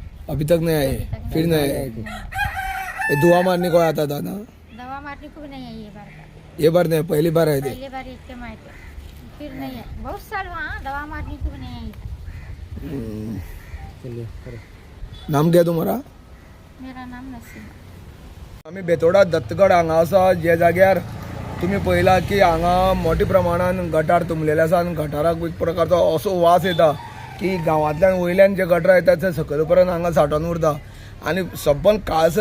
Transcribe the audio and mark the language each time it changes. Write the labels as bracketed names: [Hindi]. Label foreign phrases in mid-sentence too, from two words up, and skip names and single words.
[Hindi] अभी तक नहीं आए फिर नहीं आए ये दुआ मारने को आता था ना दवा मारने को भी नहीं आई ये बार का, ये बार नहीं पहली बार आए थे पहले बार इसके में आए थे, फिर नहीं है। बहुत साल वहाँ दवा मारने को भी नहीं आई। चलिए करो. नाम क्या तुम्हारा मेरा नाम नसीमा। [Konkani] आम्ही बेतोडा दत्तगड हांगा आसा जे जाग्यार तुम्ही पळयला की हांगा मोठ्या प्रमाणात गटार तुंबलेले आसा आनी गटाराक एक प्रकारचो असो वास येता की गांवांतल्यान वयल्यान जे गटार येतात ते सकयल पर्यंत हांगा सांठोवन उरता आनी सबंद काळसर